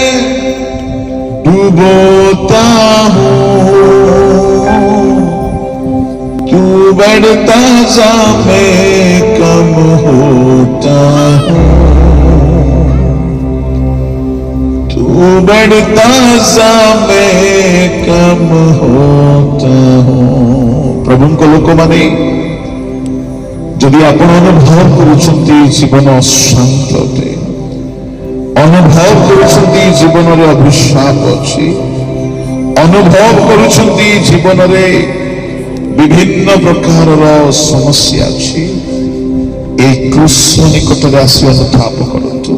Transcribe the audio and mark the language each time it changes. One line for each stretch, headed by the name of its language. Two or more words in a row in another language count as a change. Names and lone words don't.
Hindi: डुबोता हूं, तू बढ़ता जा मैं कम होता हूं, तू बढ़ता जा मैं कम होता हूं।
Odia: प्रभुଙ୍କ ଲୋକମାନେ ଯଦି ଆପଣ ଅନୁଭବ କରୁଛନ୍ତି ଜୀବନ ଅଶାନ୍ତ ଅଟେ, ଅନୁଭବ କରୁଛନ୍ତି ଜୀବନରେ ଅଭିଶାପ ଅଛି, ଅନୁଭବ କରୁଛନ୍ତି ଜୀବନରେ ବିଭିନ୍ନ ପ୍ରକାରର ସମସ୍ୟା ଅଛି, এই କ୍ରୁଶ ନିକଟରେ ଆସି ଅନୁତାପ କରନ୍ତୁ।